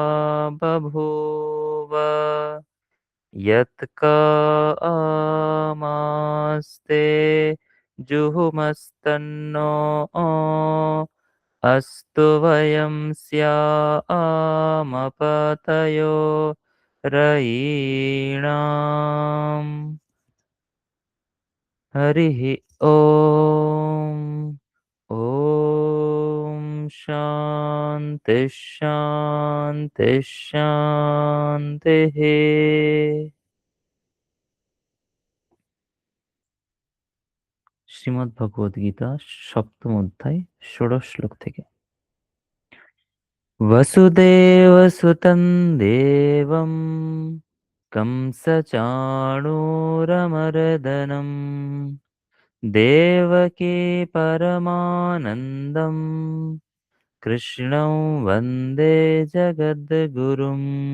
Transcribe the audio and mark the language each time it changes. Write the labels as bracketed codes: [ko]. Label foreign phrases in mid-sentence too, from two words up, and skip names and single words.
[sa] बभूव यत्कामास्ते जुहुमस्तन्नो अस्तु वयं स्यामपतयो रयीणाम् हरिः ॐ ॐ शान्ति शान्ति शान्तिः। [bn] শ্রীমদ্ভগবদ্গীতা সপ্তম অধ্যায় ষোড়শ শ্লোক থেকে। [sa] वसुदेवसुतं देवं कंसचाणूरमर्दनं देवकी परमानन्दं कृष्णं वन्दे जगद्गुरुम्।